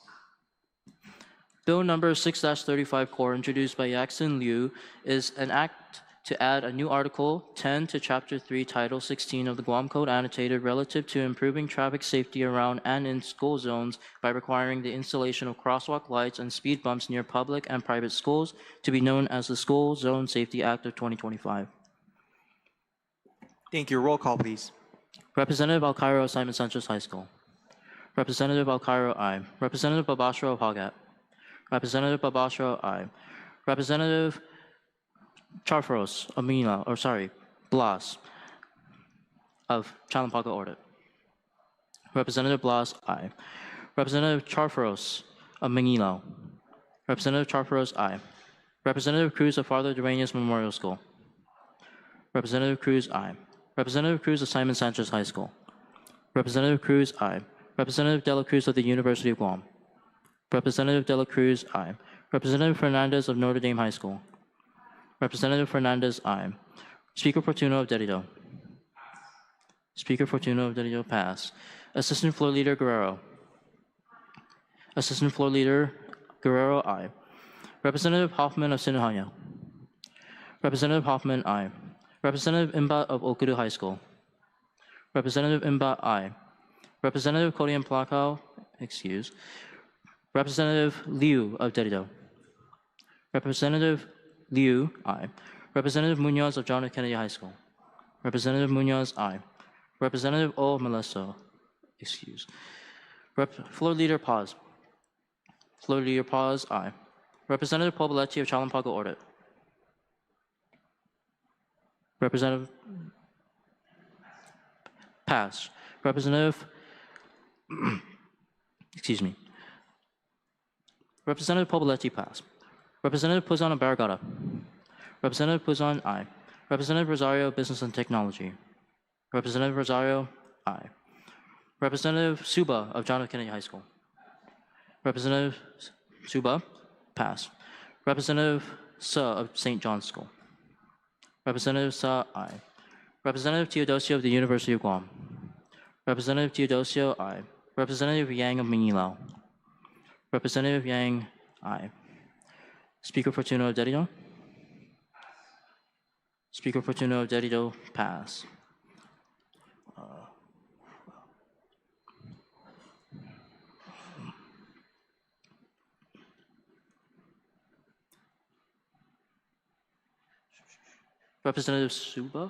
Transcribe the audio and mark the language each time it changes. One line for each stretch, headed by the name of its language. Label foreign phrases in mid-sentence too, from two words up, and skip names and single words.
English: Bill number 6-35 core introduced by Yaxin Liu is an act to add a new Article 10 to Chapter 3, Title 16 of the Guam Code Annotated relative to improving traffic safety around and in school zones by requiring the installation of crosswalk lights and speed bumps near public and private schools to be known as the School Zone Safety Act of 2025. Thank you. Roll call, please. Representative Alcairo of Simon Sanchez High School. Representative Alcairo, aye. Representative Babashro of Hagat. Representative Babashro, aye. Representative Charfros of Manila, or sorry, Blas of Chalampaga Order. Representative Blas, aye. Representative Charfros of Manila. Representative Charfros, aye. Representative Cruz of Father Dueñas Memorial School. Representative Cruz, aye. Representative Cruz of Simon Sanchez High School. Representative Cruz, aye. Representative De La Cruz of the University of Guam. Representative De La Cruz, aye. Representative Fernandez of Notre Dame High School. Representative Fernandez, aye. Speaker Fortuno of Derrida. Speaker Fortuno of Derrida, pass. Assistant Floor Leader Guerrero. Assistant Floor Leader Guerrero, aye. Representative Hoffman of Sinihanya. Representative Hoffman, aye. Representative Imbat of Okudu High School. Representative Imbat, aye. Representative Kodian Plakao, excuse. Representative Liu of Derrida. Representative Liu, aye. Representative Munoz of John F. Kennedy High School. Representative Munoz, aye. Representative O. Molesto, excuse. Floor Leader Paz. Floor Leader Paz, aye. Representative Pobeletti of Chalampaga Order. Representative pass. Representative excuse me. Representative Pobeletti, pass. Representative Puzon of Barragata. Representative Puzon, aye. Representative Rosario, Business and Technology. Representative Rosario, aye. Representative Suba of John F. Kennedy High School. Representative Suba, pass. Representative Sa of St. John's School. Representative Sa, aye. Representative Teodosio of the University of Guam. Representative Teodosio, aye. Representative Yang of Mangilao. Representative Yang, aye. Speaker Fortuno of Derrida. Speaker Fortuno of Derrida, pass. Representative Suba.